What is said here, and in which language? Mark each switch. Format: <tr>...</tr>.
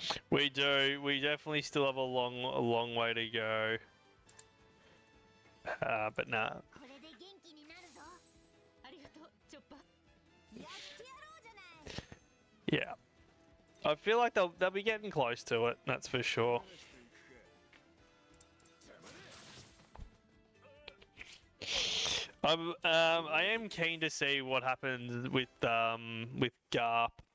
<en>We do. We definitely still have a long way to go. But nah.</en> <ja>これで元気になるぞ。ありがとうチョッパー。やってやろうじゃない。</ja> <en>Yeah. I feel like they'll be getting close to it, that's for sure. I am keen to see what happens with Garp.</en>